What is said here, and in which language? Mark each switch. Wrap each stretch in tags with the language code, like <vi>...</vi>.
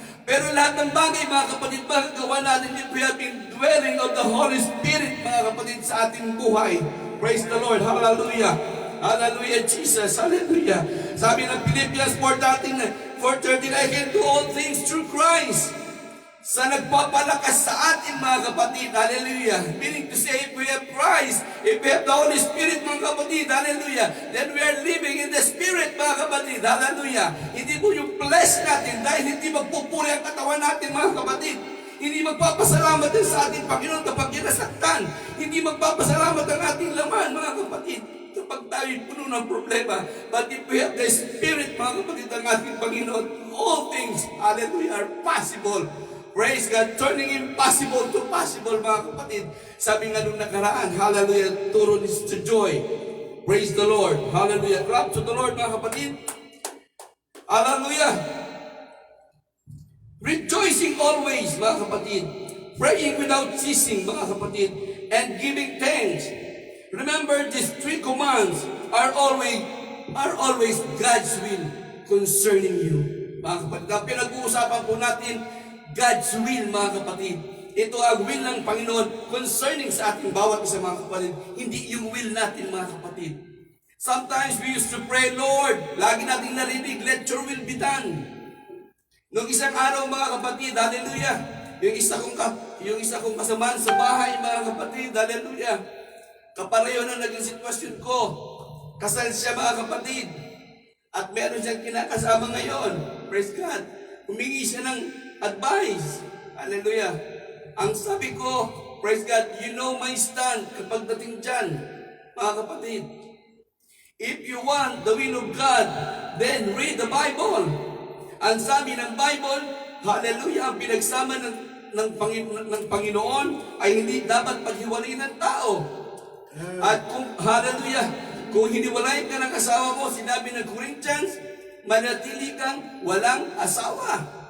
<tl>Pero lahat ng bagay, mga kapatid, magagawa natin</tl> <en>if we have been dwelling of the Holy Spirit,</en> <tl>mga kapatid, sa ating buhay.</tl> <en>Praise the Lord. Hallelujah. Hallelujah, Jesus. Hallelujah.</en> <tl>Sabi ng</tl> <en>Philippians 4:13, I can do all things through Christ.</en> <tl>sa nagpapalakas sa atin mga kapatid, hallelujah.</tl> <en>Meaning to say, if we have Christ, if we have the Holy Spirit mga kapatid, hallelujah, then we are living in the Spirit mga kapatid, hallelujah.</en> <tl>Hindi po yung flesh natin dahil hindi magpupuri ang katawan natin mga kapatid. Hindi magpapasalamat din sa ating Panginoon kapag kinasaktan. Hindi magpapasalamat ang ating laman mga kapatid kapag tayo puno ng problema.</tl> <en>But if we have the Spirit mga kapatid</en> <tl>ang ating Panginoon,</tl> <en>all things, hallelujah, are possible. Praise God, turning impossible to possible mga kapatid.</en> <tl>Sabi nga nung nakaraan, hallelujah, turo is to joy. Praise the Lord, hallelujah.</tl> <en>Clap to the Lord mga kapatid. Hallelujah. Rejoicing always mga kapatid. Praying without ceasing mga kapatid. And giving thanks. Remember, these 3 commands are always God's will concerning you mga kapatid.</en> <tl>Na pinag-uusapan po natin God's will mga kapatid. Ito ang will ng Panginoon concerning sa ating bawat isa mga kapatid. Hindi yung will natin mga kapatid.</tl> <en>Sometimes we used to pray, Lord,</en> <tl>lagi nating narinig,</tl> <en>let your will be done.</en> <tl>Noong isang araw mga kapatid, hallelujah, yung isa kong kasamaan sa bahay mga kapatid, hallelujah, kapareho na naging sitwasyon ko. Kasal siya mga kapatid. At meron siyang kinakasama ngayon. Praise God. Humingi siya ng advice. Hallelujah. Ang sabi ko, praise God,</tl> <en>you know my stand</en> <tl>kapag dating dyan, mga kapatid.</tl> <en>If you want the will of God, then read the Bible.</en> <tl>Ang sabi ng Bible, hallelujah, ang pinagsama ng Panginoon ay hindi dapat paghiwalayin ng tao. At kung, hallelujah, kung hiniwalay ka ng asawa mo, sinabi ng Corinthians, manatili kang walang asawa.</tl>